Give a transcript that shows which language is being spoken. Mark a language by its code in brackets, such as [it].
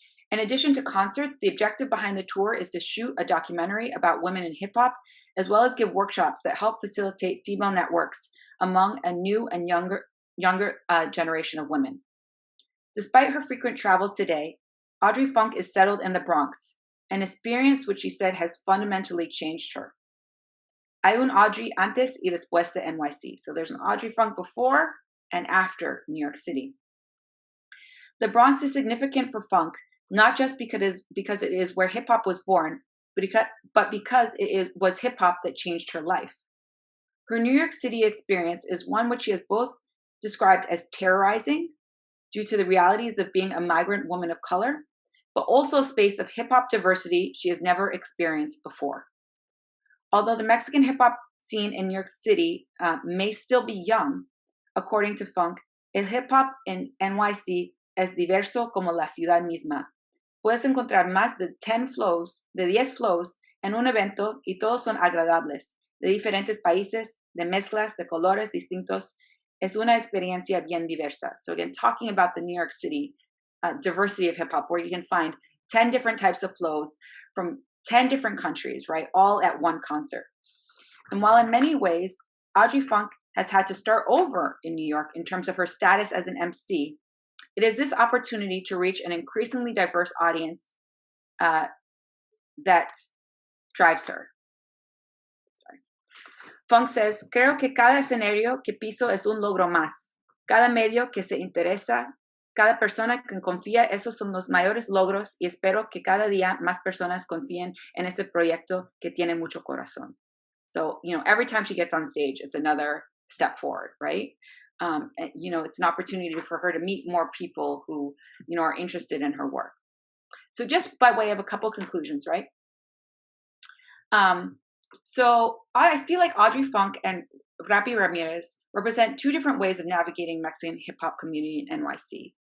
[en] In addition to concerts, the objective behind the tour is to shoot a documentary about women in hip-hop, as well as give workshops that help facilitate female networks among a new and younger generation of women. Despite her frequent travels today, Audrey Funk is settled in the Bronx, an experience which she said has fundamentally changed her. [es] Hay un Audrey antes y después de NYC. [en] So there's an Audrey Funk before and after New York City. The Bronx is significant for Funk, not just because it is where hip-hop was born, but because it was hip-hop that changed her life. Her New York City experience is one which she has both described as terrorizing due to the realities of being a migrant woman of color, but also a space of hip-hop diversity she has never experienced before. Although the Mexican hip-hop scene in New York City may still be young, according to Funk, [es] el hip-hop in NYC es diverso como la ciudad misma. Puedes encontrar más de 10 flows en un evento y todos son agradables, de diferentes países, de mezclas, de colores distintos. Es una experiencia bien diversa. [en] So again, talking about the New York City diversity of hip-hop, where you can find 10 different types of flows from 10 different countries, right, all at one concert. And while in many ways, Audrey Funk has had to start over in New York in terms of her status as an MC, it is this opportunity to reach an increasingly diverse audience that drives her. Funk says, [es] creo que cada escenario que piso es un logro más. Cada medio que se interesa, cada persona que confía, esos son los mayores logros y espero que cada día más personas confíen en este proyecto que tiene mucho corazón. [en] So, every time she gets on stage, it's another step forward, right? And, it's an opportunity for her to meet more people who, are interested in her work. So just by way of a couple conclusions, right? So I feel like Audrey Funk and Ramirez represent two different ways of navigating Mexican hip hop community in NYC.